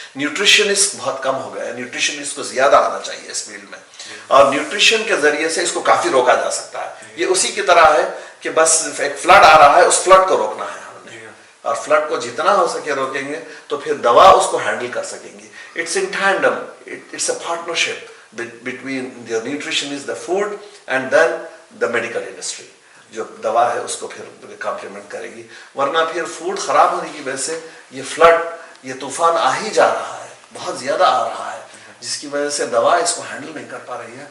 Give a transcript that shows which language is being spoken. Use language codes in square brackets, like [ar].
[ur] Nutritionist بہت کم ہو گئے ہیں, نیوٹریشنسٹ کو زیادہ آنا چاہیے اس فیلڈ میں, اور نیوٹریشن کے ذریعے سے اس کو کافی روکا جا سکتا ہے. یہ اسی کی طرح ہے کہ بس ایک فلڈ آ رہا ہے, اس فلڈ کو روکنا ہے ہم نے, اور فلڈ کو جتنا ہو سکے روکیں گے تو پھر دوا اس کو ہینڈل کر سکیں گی. [en] It's in tandem, it's a partnership between the nutritionist, the food, and then the medical industry. [ur] جو دوا ہے اس کو پھر کمپلیمنٹ کرے گی, ورنہ پھر فوڈ خراب ہونے کی وجہ سے یہ فلڈ, یہ طوفان آ ہی جا رہا ہے, بہت زیادہ آ رہا ہے, جس کی وجہ سے دوا اس کو ہینڈل نہیں کر پا رہی ہے.